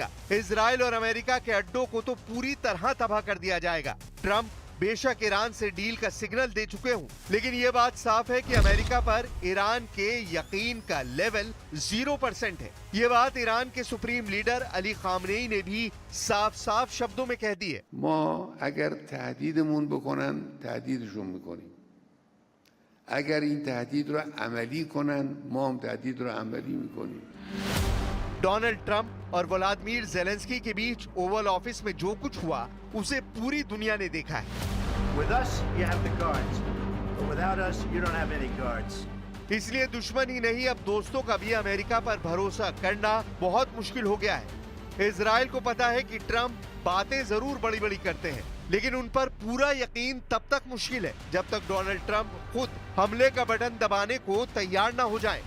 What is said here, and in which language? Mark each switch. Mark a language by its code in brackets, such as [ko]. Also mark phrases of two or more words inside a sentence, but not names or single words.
[hi] इजराइल और अमेरिका के अड्डों को तो पूरी तरह तबाह कर दिया जाएगा। ट्रंप बेशक ईरान से डील का सिग्नल दे चुके हों, लेकिन ये बात साफ है कि अमेरिका पर ईरान के यकीन का लेवल 0% है। ये बात ईरान के [en] supreme leader [hi] अली खामनेई ने भी साफ साफ शब्दों में कह दी है। [fa] ما اگر تهدیدمون بکنن تهدیدشون میکنیم. اگر این تهدید رو عملی کنن ما هم تهدید رو عملی میکنیم. [hi] डोनाल्ड ट्रंप और व्लादिमीर ज़ेलेंस्की के बीच ओवल ऑफिस में जो कुछ हुआ उसे पूरी दुनिया ने देखा है। [en] With us, you have the guards. But without us, you don't have any guards. [hi] इसलिए दुश्मन ही नहीं, अब दोस्तों का भी अमेरिका पर भरोसा करना बहुत मुश्किल हो गया है। इजराइल को पता है कि ट्रंप बातें जरूर बड़ी बड़ी करते हैं, लेकिन उन पर पूरा यकीन तब तक मुश्किल है जब तक डोनाल्ड ट्रंप खुद हमले का बटन दबाने को तैयार ना हो जाएं।